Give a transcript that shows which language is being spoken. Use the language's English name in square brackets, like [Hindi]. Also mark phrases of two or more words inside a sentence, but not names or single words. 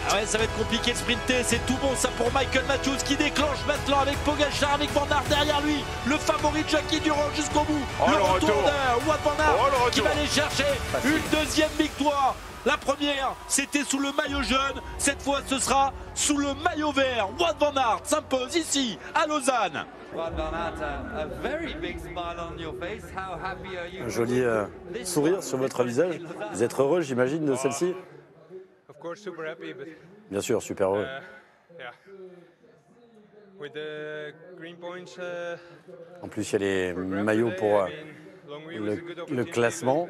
[French] Ah ouais, ça va être compliqué de sprinter. C'est tout bon ça pour Michael Matthews qui déclenche maintenant avec Pogacar, avec Van Aert derrière lui. Le favori de Jackie Durand jusqu'au bout. Le retour de Wout van Aert qui va aller chercher une deuxième victoire. La première, c'était sous le maillot jaune. Cette fois, ce sera sous le maillot vert. Wout van Aert s'impose ici, à Lausanne. Un joli sourire sur votre visage. Vous êtes heureux, j'imagine, de celle-ci? Bien sûr, super heureux. En plus, il y a les maillots pour le classement.